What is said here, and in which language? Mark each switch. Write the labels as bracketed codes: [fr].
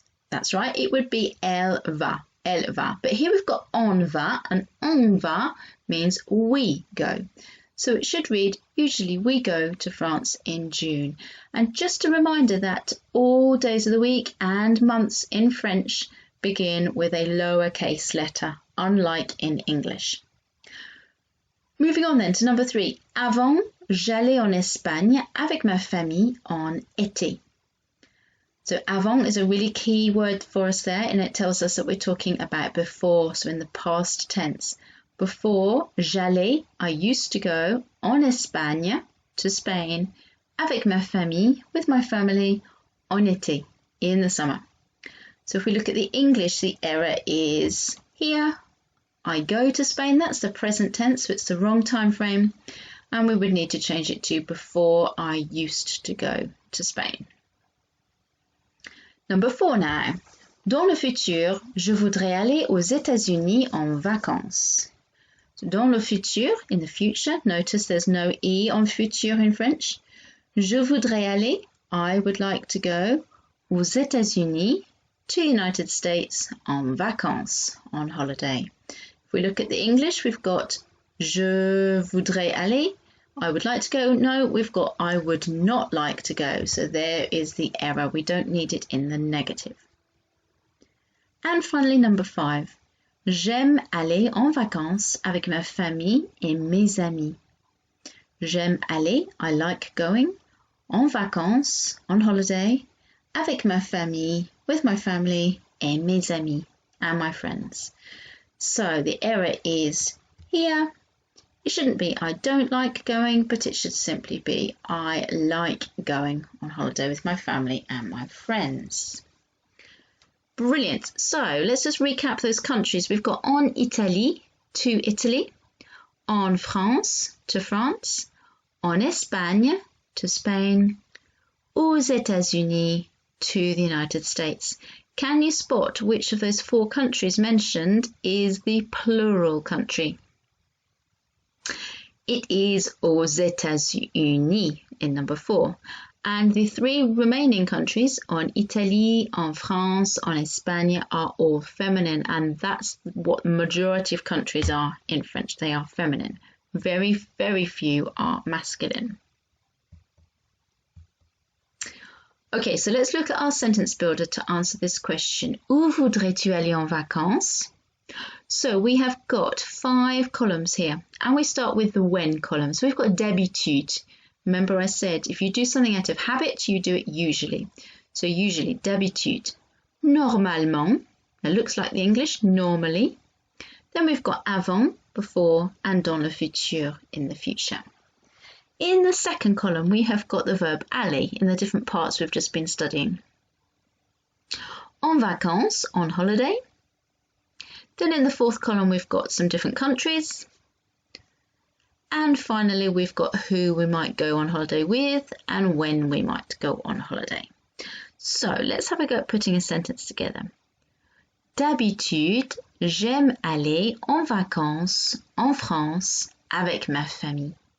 [en] That's right, it would be [fr] elle va, elle va. [en] But here we've got [fr] on va, [en] and on va means we go. So it should read, usually we go to France in June. And just a reminder that all days of the week and months in French begin with a lowercase letter, unlike in English. Moving on then to number 3. [fr] Avant, j'allais en Espagne avec ma famille en été. [en] So avant is a really key word for us there, and it tells us that we're talking about before, so in the past tense. Before, j'allais, I used to go, [fr] en Espagne, [en] to Spain, [fr] avec ma famille, [en] with my family, [fr] en été, [en] in the summer. So if we look at the English, the error is here. I go to Spain, that's the present tense, so it's the wrong time frame, and we would need to change it to before I used to go to Spain. Number 4 now. [fr] Dans le futur, je voudrais aller aux États-Unis en vacances. [en] So [fr] dans le futur, [en] in the future, notice there's no E on futur in French. [fr] Je voudrais aller, [en] I would like to go, [fr] aux États-Unis, [en] to the United States, [fr] en vacances, [en] on holiday. If we look at the English, we've got [fr] je voudrais aller, [en] I would like to go. No, we've got I would not like to go. So there is the error. We don't need it in the negative. And finally, number 5. [fr] J'aime aller en vacances avec ma famille et mes amis. J'aime aller, [en] I like going, [fr] en vacances, [en] on holiday, [fr] avec ma famille, [en] with my family, [fr] et mes amis, [en] and my friends. So the error is here. It shouldn't be I don't like going, but it should simply be I like going on holiday with my family and my friends. Brilliant. So let's just recap those countries. We've got [fr] en Italie, [en] to Italy, [fr] en France, [en] to France, [fr] en Espagne, [en] to Spain, [fr] aux États-Unis, [en] to the United States. Can you spot which of those 4 countries mentioned is the plural country? It is [fr] aux États-Unis [en] in number 4. And the three remaining countries, [fr] en Italy, en France, en Espagne, [en] are all feminine. And that's what the majority of countries are in French. They are feminine. Very, very few are masculine. Okay, so let's look at our sentence builder to answer this question. [fr] Où voudrais-tu aller en vacances? [en] So we have got 5 columns here, and we start with the when column. So we've got [fr] d'habitude. [en] Remember I said if you do something out of habit, you do it usually. So usually, d'habitude. Normalement, that looks like the English, normally. Then we've got avant, before, and [fr] dans le futur, [en] in the future. In the second column, we have got the verb aller in the different parts we've just been studying. [fr] En vacances, [en] on holiday. Then in the fourth column, we've got some different countries. And finally, we've got who we might go on holiday with and when we might go on holiday. So let's have a go at putting a sentence together. [fr] D'habitude, j'aime aller en vacances en France avec ma famille.